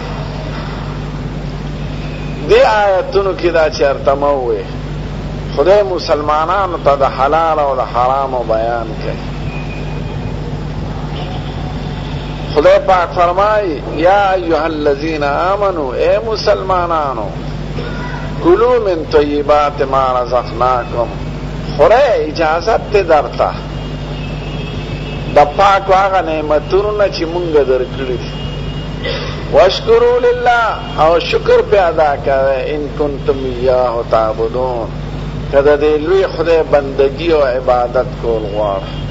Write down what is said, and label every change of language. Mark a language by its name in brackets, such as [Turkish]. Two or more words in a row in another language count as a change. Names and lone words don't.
[Pashto] دې آیتونو کې دا چېرته مه ووایې، خدای مسلمانانو ته د حلال او د حرامو بیان کوي. خدای پاک فرمایي [Arabic] یا ایها الذین آمنوا، [Pashto] اے مسلمانانو، [Arabic] کلوا من طیبات ما رزقناکم، [Pashto] خورئ اجازت دی درته د پاکو هغه نعمتونو نه چې مونږ درکړي دي، [Arabic] واشکروا لله، [Pashto] او شکر پې ادا کوئ، [Arabic] ان کنتم ایاه تعبدون، [Pashto] که د دې لوی خدای بندگی او عبادت کول غواړئ.